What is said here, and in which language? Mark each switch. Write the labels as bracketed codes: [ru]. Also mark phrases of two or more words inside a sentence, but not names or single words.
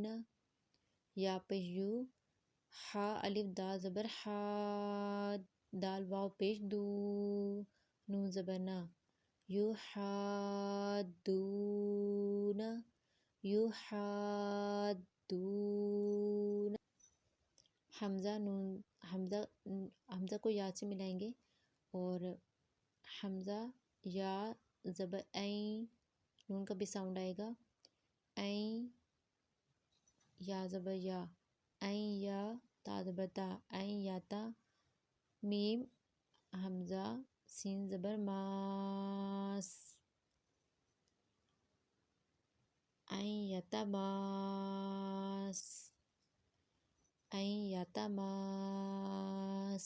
[ur] یا پیش یو، حا الف دال زبر حاد، دال واو پیش دو، نون زبر نا، یحادون، یحادون. حمزہ نون، حمزہ کو یا سے ملائیں گے اور حمزہ یا زبر این، نون کا بھی ساؤنڈ آئے گا. این، یا زبر یا، این یا. تا زبر تا، این یا تا. میم حمزہ سین زبر ماس، این یتماس، این یتماس.